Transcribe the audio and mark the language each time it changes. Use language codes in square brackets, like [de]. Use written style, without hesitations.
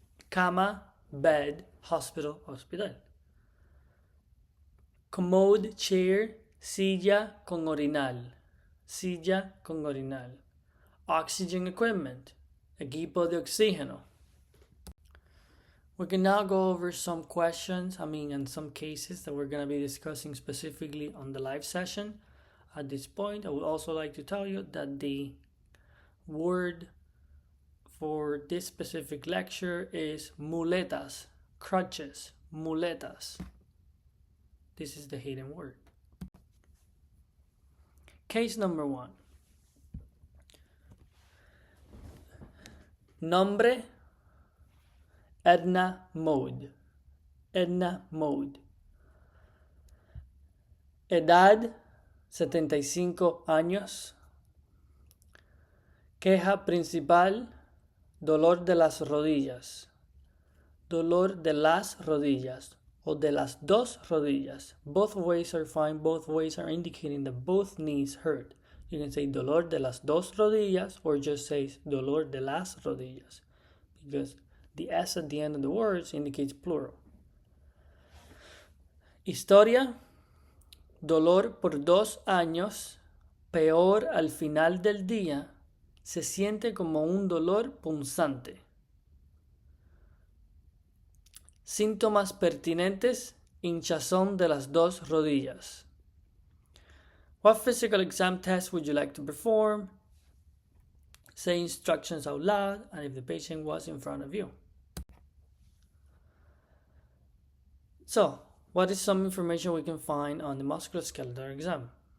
[es] Cama, bed, hospital, hospital. Commode chair, silla con orinal. Silla con orinal. Oxygen equipment, equipo de oxígeno. [en] We can now go over some questions, and some cases that we're going to be discussing specifically on the live session. At this point, I would also like to tell you that the word for this specific lecture is muletas, crutches, muletas. This is the hidden word. Case number 1. [es] Nombre, Edna Mode. Edna Mode. Edad, 75 años. Queja principal, dolor de las rodillas. Dolor de las rodillas o de las dos rodillas. [en] Both ways are fine. Both ways are indicating that both knees hurt. You can say [es] dolor de las dos rodillas [en] or just say [es] dolor de las rodillas [en] because the S at the end of the words indicates plural. [es] Historia, dolor por 2 años, peor al final del día, se siente como un dolor punzante. Síntomas pertinentes, hinchazón de las dos rodillas. [en] What physical exam test would you like to perform? Say instructions out loud and if the patient was in front of you. So, what is some information we can find on the musculoskeletal exam?